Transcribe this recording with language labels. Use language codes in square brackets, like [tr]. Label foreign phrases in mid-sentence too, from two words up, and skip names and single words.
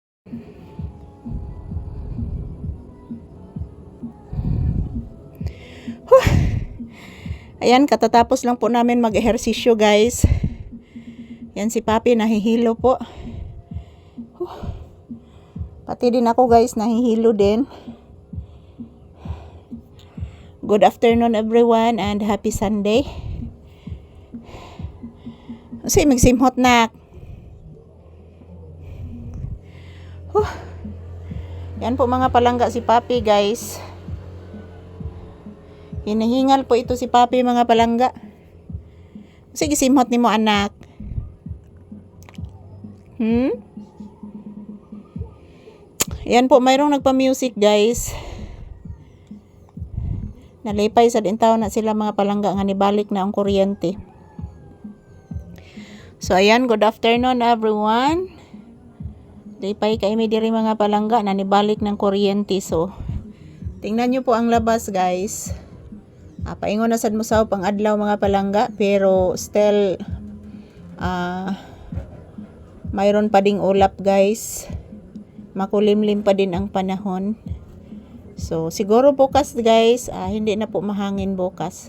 [tl] Ayan, katatapos lang po namin mag-ehersisyo guys. Yan si Papi nahihilo po. Pati din ako guys nahihilo din. [en] Good afternoon everyone and happy Sunday. [ceb] Kasi magsimhot na. [tl] Yan po mga palangga si Papi guys. Hinahingal po ito si Papi mga palangga. [ceb] Sige simhot ni mo anak. [tl] Yan po mayroong nagpa-music guys. [ceb] Nalipay sa dintaw na sila mga palangga nga nibalik na ang kuryente. [en] So ayan, good afternoon everyone. [ceb] Lipay kay mi diri mga palangga na nibalik ng kuryente. [tl] So tingnan nyo po ang labas guys. [ceb] Paingon na sad mo sa pang adlaw mga palangga [tl] pero still mayroon pa ding ulap guys. Makulimlim pa din ang panahon. So siguro bukas guys hindi na po mahangin bukas.